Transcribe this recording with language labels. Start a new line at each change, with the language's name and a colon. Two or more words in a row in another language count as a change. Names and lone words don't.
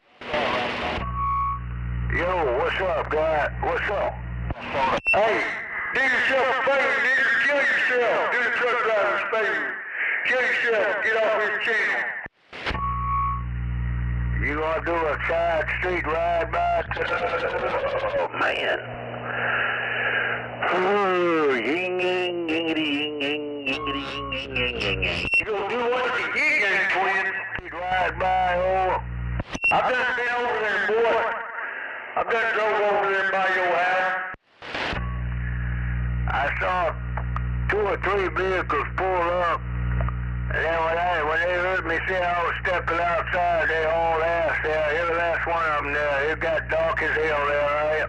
English: Yo, what's up, guy? What's up? Hey, do yourself a favor, nigga. Kill yourself. Do the truck driver's favor. Kill yourself. Get off his channel. You gonna do a side street ride by? Oh, man. Oh, ying, ying, yingity, ying, ying, yingity, ying, ying, ying, ying, ying. You gonna do what the Yin twin? Ride by, oh. I've done been over there, boy. I've done drove over there by your house. I saw 2 or 3 vehicles pull up, and then when they heard me say I was stepping outside, they all asked there, every last one of them there, it got dark as hell there, right?